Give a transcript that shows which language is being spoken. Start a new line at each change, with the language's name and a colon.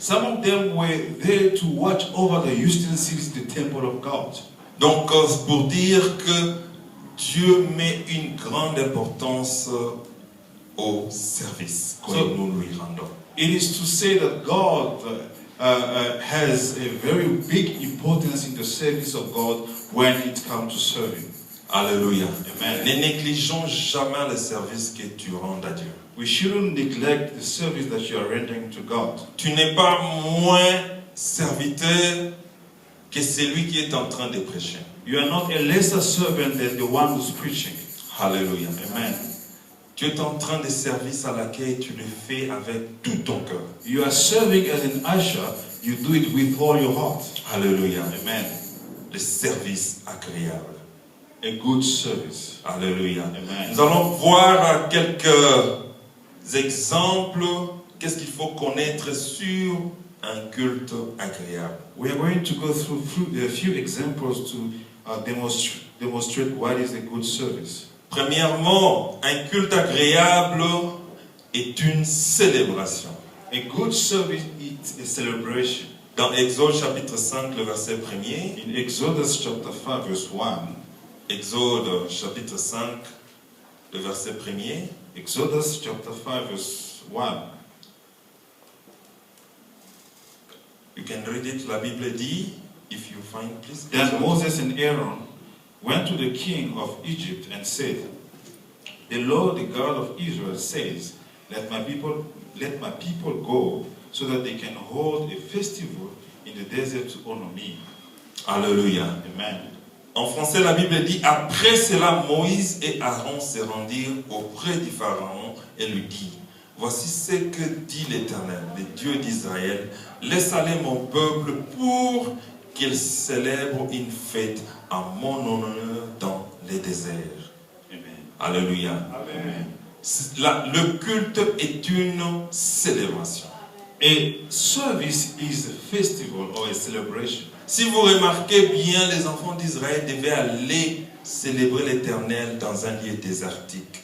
English: Some of them were there to watch over the utensils in the temple of God.
French: Donc, pour dire que Dieu met une grande importance au service que
English: So-
French: nous lui rendons.
English: It is to say that God has a very big importance in the service of God when it comes to serving. Alléluia. Amen.
French: Ne négligeons jamais le service que tu rends à Dieu.
English: We shouldn't neglect the service that you are rendering to God.
French: Tu n'es pas moins serviteur que celui qui est en train de prêcher.
English: You are not a lesser servant than the one who's preaching. Alléluia. Amen.
French: Tu es en train de service à laquelle tu le fais avec tout ton cœur.
English: You are serving as an usher, you do it with all your heart. Alléluia. Amen.
French: Le service agréable.
English: A good service. Alléluia. Amen.
French: Nous allons voir quelques exemples. Qu'est-ce qu'il faut connaître sur un culte agréable?
English: We are going to go through a few examples to demonstrate what is a good service.
French: Premièrement, un culte agréable est une célébration.
English: A good service is a celebration.
French: Dans Exode chapitre 5, le verset 1er,
English: In Exodus chapter 5 verse 1,
French: Exode chapitre 5, le verset 1er,
English: Exodus chapter 5 verse 1. you can read it,
French: la Bible dit,
English: if you find, please. Then Moses and Aaron went to the king of Egypt and said, "The Lord, the God of Israel, says, let my people go so that they can hold a festival in the desert to honor me." Alléluia. Amen.
French: En français, la Bible dit, après cela, Moïse et Aaron se rendirent auprès du Pharaon et lui dit, voici ce que dit l'Éternel, le Dieu d'Israël, laisse aller mon peuple pour qu'il célèbre une fête à mon honneur dans les déserts. Amen. Alléluia. Amen. Le culte est une célébration.
English: A service is a festival or a celebration.
French: Si vous remarquez bien, les enfants d'Israël devaient aller célébrer l'Éternel dans un lieu désertique.